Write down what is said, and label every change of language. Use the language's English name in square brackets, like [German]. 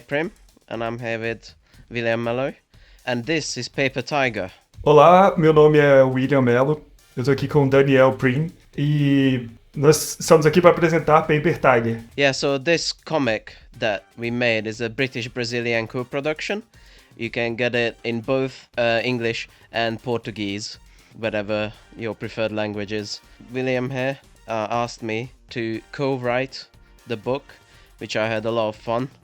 [English] Prim, and I'm here with William Mello, and this is Paper Tiger. [Portuguese] Olá, meu nome é William Mello, eu tô aqui com o Daniel Prim e nós estamos aqui para apresentar Paper Tiger. [English] Yeah, so this comic that we made is a British-Brazilian co-production. You can get it in both English and Portuguese, whatever your preferred language is. William here asked me to co-write the book, which I had a lot of fun.